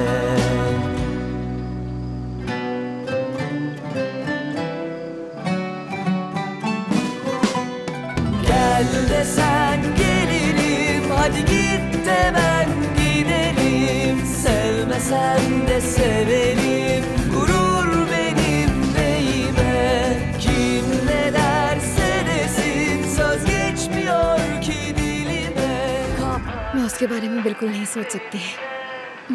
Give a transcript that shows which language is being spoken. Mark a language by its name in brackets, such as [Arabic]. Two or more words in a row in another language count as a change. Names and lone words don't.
[Turkish] Gel desen gelirim, hadi git de ben gidelim. Sevmesen de severim, gurur benim neyime. Kim ne derse desin, söz geçmiyor ki dilime. [Hindi] मैं उसके बारे में बिल्कुल नहीं सोच सकती।